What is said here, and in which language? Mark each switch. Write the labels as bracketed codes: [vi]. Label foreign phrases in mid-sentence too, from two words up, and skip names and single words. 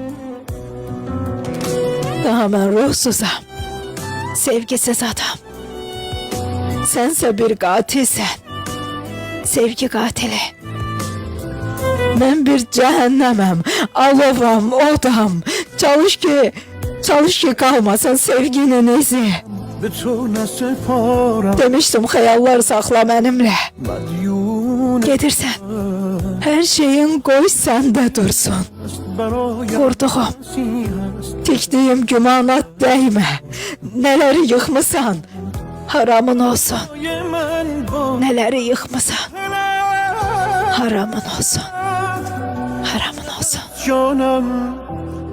[az] Daha mən ruhsuzam, sevgisiz adam. Sənsə bir qatilsən, sevgi qatili. Mən bir cəhənnəməm, alovam, odam. Çalış ki qalmasın sevginin izi. [fa] به تو نسپارم [az] Demiştim xəyallar saxla mənimlə. [fa] مدیون [az] Gedirsən, hər şeyin qoy səndə dursun. [fa] برای [az] Qurduğum, [fa] کسی هست [az] tikdiyim gümanat dəymə. Nələri yıxmısan, haramın olsun. [fa] من با [az] Nələri yıxmısan, haramın olsun. Haramın olsun. [fa] جانم